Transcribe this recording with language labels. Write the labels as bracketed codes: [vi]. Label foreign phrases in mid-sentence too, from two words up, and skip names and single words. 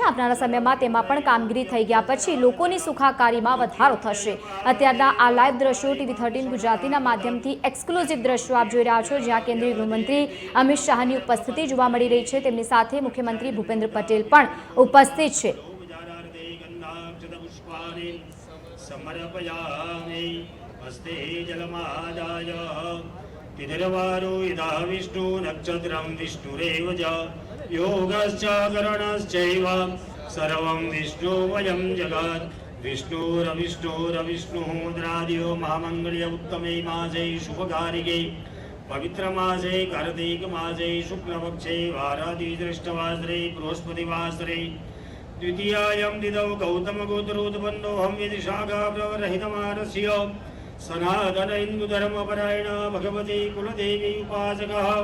[gu] આવનારા સમયમાં તેમાં પણ કામગીરી થઈ ગયા પછી લોકોની સુખાકારીમાં વધારો થશે। અત્યારના આ લાઈવ દ્રશ્યો TV13 ગુજરાતીના માધ્યમથી એક્સક્લુઝિવ દ્રશ્યો આપ જોઈ રહ્યા છો, જ્યાં કેન્દ્રીય ગૃહમંત્રી અમિત શાહની ઉપસ્થિતિ જોવા મળી રહી છે। તેમની સાથે મુખ્યમંત્રી ભૂપેન્દ્ર પટેલ પણ ઉપસ્થિત છે। [sa] पितरवारो यदा विष्णु नक्षत्रं विष्णुरेव च योगश्च करणश्चैव सर्वं विष्णुमयं जगत् विष्णुरविष्णुरविष्णुः द्रादियो महामङ्गल्य उत्तमे मासे शुभकारिके पवित्र मासे कार्तिक मासे शुक्लपक्षे वारादिदृष्टवासरे बृहस्पतिवासरे द्वितीयायां तिथौ गौतमगोत्रोत्पन्नोऽहं यदिशाखा प्रवरहितमानस्य सनातन हिंदू धर्मपरायण भगवती कुलदेवी उपासकः